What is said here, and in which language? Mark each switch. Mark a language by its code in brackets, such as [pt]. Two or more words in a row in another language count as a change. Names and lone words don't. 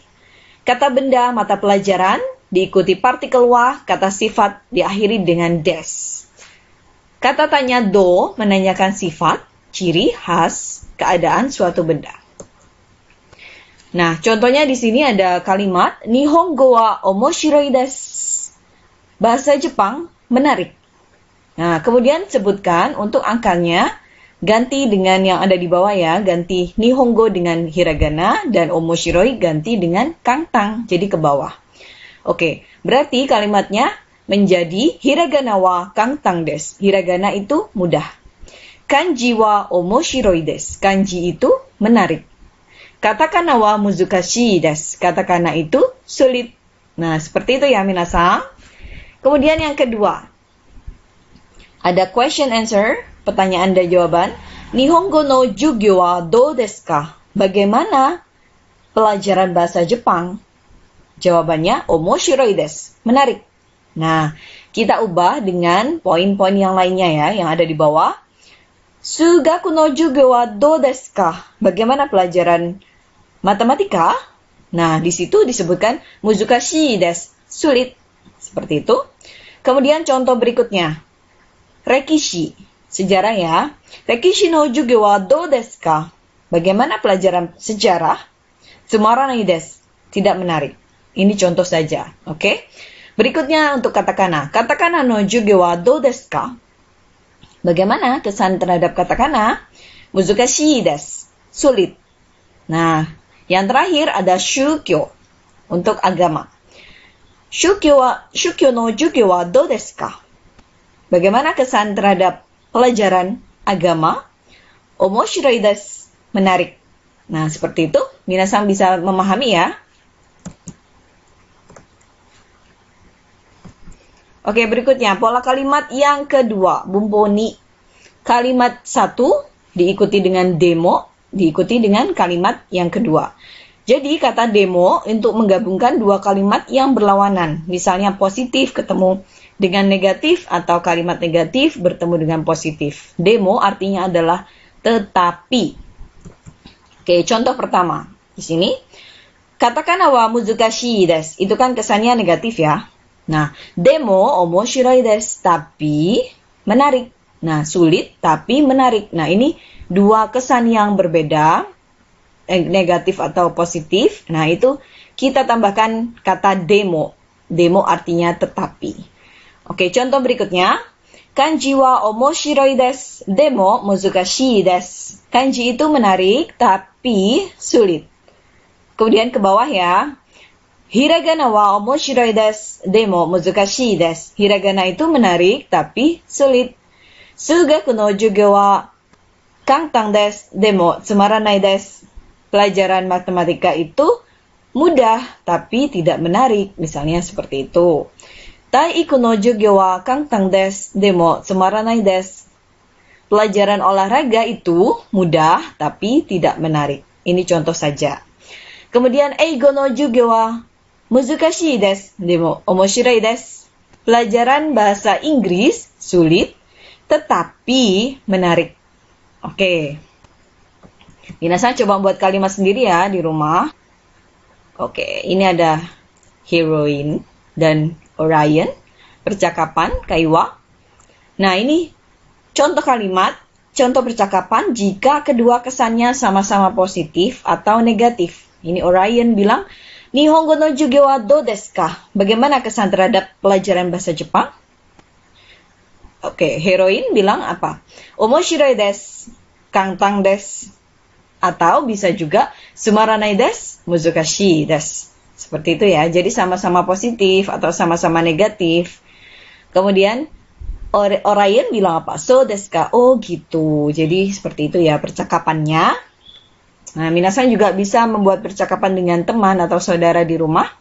[id] Kata benda mata pelajaran diikuti partikel wa, kata sifat diakhiri dengan des. Kata tanya do menanyakan sifat, ciri, khas, keadaan suatu benda. Nah, contohnya di sini ada kalimat [ja] 日本語は面白いです. [id] Bahasa Jepang menarik. Nah, kemudian sebutkan untuk angkanya, ganti dengan yang ada di bawah ya, ganti Nihongo dengan hiragana dan omoshiroi ganti dengan kangtang, jadi ke bawah. Oke, berarti kalimatnya menjadi [ja] ひらがなは簡単です. [id] Hiragana itu mudah. [ja] 漢字は面白いです. [id] Kanji itu menarik. [ja] カタカナは難しいです. [id] Katakana itu sulit. Nah, seperti itu ya minasan. Kemudian yang kedua, ada [en] question answer, [id] pertanyaan dan jawaban. [ja] 日本語の授業はどうですか? [id] Bagaimana pelajaran bahasa Jepang? [ja] Jawabannya 面白いです. [id] Menarik. Nah, kita ubah dengan poin-poin yang lainnya ya, yang ada di bawah. [ja] 数学の授業はどうですか? [id] Bagaimana pelajaran matematika? Nah, di situ disebutkan [ja] 難しいです. [id] Sulit. Seperti itu. Kemudian contoh berikutnya. Rekishi, sejarah ya. [ja] 歴史の授業はどうですか? [id] Bagaimana pelajaran sejarah? [ja] つまらないです. [id] Tidak menarik. Ini contoh saja, oke? Berikutnya untuk katakana. [ja] カタカナの授業はどうですか? [id] Bagaimana kesan terhadap katakana? [ja] 難しいです. [id] Sulit. Nah, yang terakhir ada shukyo untuk agama. [ja] 宗教の授業はどうですか? [id] Bagaimana kesan terhadap pelajaran agama? [ja] 面白いです. [id] Menarik. Nah, seperti itu. Minasan bisa memahami ya. Oke, berikutnya pola kalimat yang kedua, bumboni. Kalimat 1 diikuti dengan demo, diikuti dengan kalimat yang kedua. Jadi kata demo untuk menggabungkan dua kalimat yang berlawanan. Misalnya positif ketemu dengan negatif atau kalimat negatif bertemu dengan positif. Demo artinya adalah tetapi. Oke, contoh pertama. Di sini [ja] カタカナは難しいです. [id] Itu kan kesannya negatif ya. Nah, [ja] でも面白いです, [id] tapi menarik. Nah, sulit tapi menarik. Nah, ini dua kesan yang berbeda, negatif atau positif. Nah, itu kita tambahkan kata demo. Demo artinya tetapi. Oke, contoh berikutnya. [ja] 漢字は面白いです、でも難しいです. [id] Kanji itu menarik tapi sulit. Kemudian ke bawah ya. [ja] ひらがなは面白いです、でも難しいです. [id] Hiragana itu menarik tapi sulit. [ja] 数学の授業は簡単です、でもつまらないです. [id] Pelajaran matematika itu mudah tapi tidak menarik. Misalnya seperti itu. [ja] 体育の授業は簡単です、でもつまらないです. [id] Pelajaran olahraga itu mudah tapi tidak menarik. Ini contoh saja. [ja] Kemudian 英語の授業は難しいです、でも面白いです. [id] Pelajaran bahasa Inggris sulit tetapi menarik. Oke. Minasan coba buat kalimat sendiri ya di rumah. Oke, ini ada heroine dan Orion, percakapan, kaiwa. Nah, ini contoh kalimat, contoh percakapan jika kedua kesannya sama-sama positif atau negatif. Ini Orion bilang, [ja] 日本語の授業はどうですか? [id] Bagaimana kesan terhadap pelajaran bahasa Jepang? Oke, heroin bilang apa? [ja] 面白いです、簡単です. [id] Atau bisa juga [ja] つまらないです、難しいです. [id] Seperti itu ya. Jadi sama-sama positif atau sama-sama negatif. Kemudian Orion bilang apa? [ja] そうですか? [id] Oh gitu. Jadi seperti itu ya percakapannya. Nah, minasan juga bisa membuat percakapan dengan teman atau saudara di rumah.